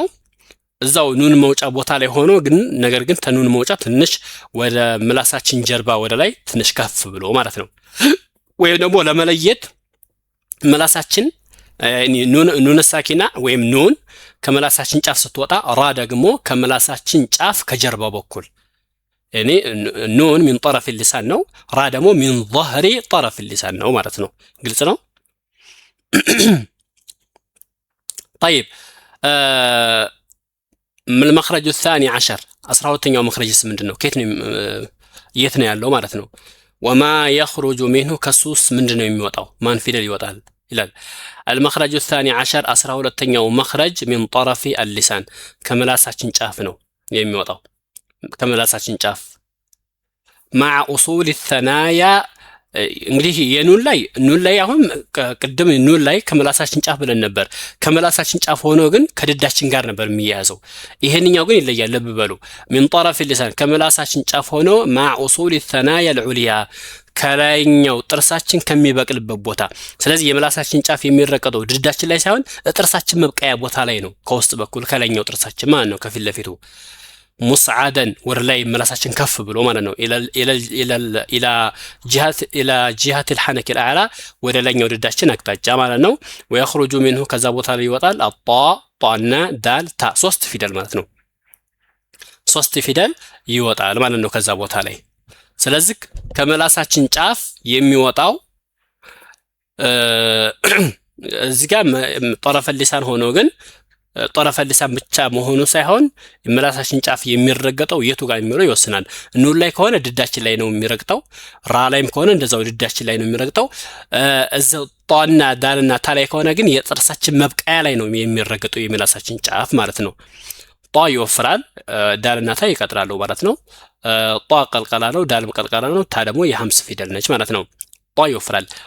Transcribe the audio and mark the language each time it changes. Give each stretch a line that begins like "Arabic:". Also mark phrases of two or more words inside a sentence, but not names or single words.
Amharic: እዛው ኑን መውጫ ቦታ ላይ ሆኖ ግን ነገር ግን ተኑን መውጫ ትንሽ ወደ ምላሳችን ጀርባ ወደ ላይ ትንሽ ከፍ ብሎ ማለት ነው። ወይም ደግሞ ለመለየት ምላሳችን
Arabic: نون ساكنة
Amharic: ወይም ኑን ከምላሳችን ጫፍ ስትወጣ ራ ደግሞ ከምላሳችን ጫፍ ከጀርባ በኩል ያኔ ኑን
Arabic: من طرف اللسان
Amharic: ነው፣ ራ ደግሞ
Arabic: من ظهر طرف اللسان
Amharic: ነው ማለት ነው። ግልጽ ነው።
Arabic: طيب المخرج الثاني عشر
Amharic: 12ኛው መኽረጅስ ምንድነው? የት ነው ያለው ማለት ነው።
Arabic: وما يخرج منه
Amharic: ከሱስ ምንድነው የሚወጣው? ማን ፊደል ይወጣል ይላል።
Arabic: المخرج الثاني عشر
Amharic: 12ኛው መኽረጅ
Arabic: من طرف اللسان
Amharic: ከምላሳችን ጫፍ ነው የሚወጣው። ከምላሳችን ጫፍ
Arabic: مع أصول الثنايا
Amharic: እንግዲህ የኑን ላይ አሁን ቅድም ኑን ላይ ከምላሳችን ጫፍ ብለን ነበር። ከምላሳችን ጫፍ ሆኖ ግን ከድዳችን ጋር ነበር የሚያያዘው። ይሄንኛው ግን ይለያል። ልብ በሉ
Arabic: من طرف اللسان
Amharic: ከምላሳችን ጫፍ ሆኖ
Arabic: مع أصول الثنايا العليا
Amharic: ከላይኛው ጥርሳችን ከሚበቅልበት ቦታ። ስለዚህ የምላሳችን ጫፍ የሚረቀጠው ድዳችን ላይ ሳይሆን ጥርሳችን መብቀያ ቦታ ላይ ነው። ከውስጥ በኩል ከላይኛው ጥርሳችን ማለት ነው ከፊት ለፊቱ ሙስዓደን ወደ ላይ ምላሳችን ከፍ ብሎ ማለት ነው።
Arabic: إلى جهة الحنك الأعلى
Amharic: ወደ ላይኛው ድዳችን አቅጣጫ ማለት ነው።
Arabic: ويخرج منه
Amharic: ከዛ ቦታ ላይ ይወጣል አጣ ጣና ዳል ታ 3 ፊደል ማለት ነው። 3 ፊደል ይወጣል ማለት ነው ከዛ ቦታ ላይ። ስለዚህ ከምላሳችን ጫፍ የሚወጣው እዚህ ጋር
Arabic: طرف اللسان
Amharic: ሆኖ ግን
Arabic: طرف اللسان
Amharic: ብቻ መሆኑ ሳይሆን ምላሳችን ጫፍ የሚረገጠው የቱ ጋር የሚለው ይወስናል። ኑን ላይ ከሆነ ድዳችን ላይ ነው የሚረግጠው፣ ራ ላይም ከሆነ እንደዛው ድዳችን ላይ ነው የሚረግጠው። እዛው ጣና ዳልና ታ ላይ ከሆነ ግን የጥርሳችን መብቀያ ላይ ነው የሚረገጠው የምላሳችን ጫፍ ማለት ነው። ጣ ይወፍራል፣ ዳልና ታ ይቀጥራሉ ማለት ነው። ጣ ቀልቀላ ነው፣ ዳልም ቀልቀላ ነው፣ ታ ደግሞ የሐምስ ፊደል ነች ማለት ነው። ጣ ይወፍራል።